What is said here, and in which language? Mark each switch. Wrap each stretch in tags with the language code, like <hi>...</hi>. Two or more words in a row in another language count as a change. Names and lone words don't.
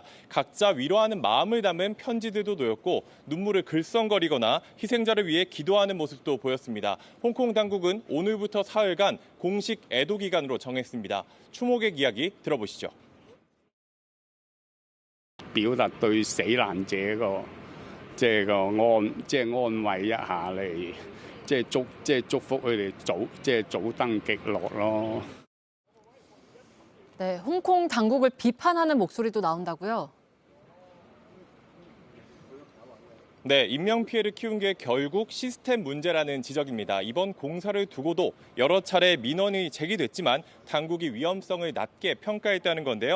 <ko>각자 위로하는 마음을 담은 편지들도 놓였고 눈물을 글썽거리거나 희생자를 위해 기도하는 모습도 보였습니다. 홍콩 당국은 오늘부터 사흘간 공식 애도 기간으로 정했습니다. 추모객 이야기 들어보시죠.</ko> <yue>表達對死難者個即係個安慰一下嚟，祝福佢哋早登極樂咯。</yue> <ko>네, 홍콩 당국을 비판하는 목소리도 나온다고요? 네, 인명피해를 키운 게 결국 시스템 문제라는 지적입니다. 이번 공사를 두고도 여러 차례 민원이 제기됐지만 당국이 위험성을 낮게 평가했다는 건데요.</ko>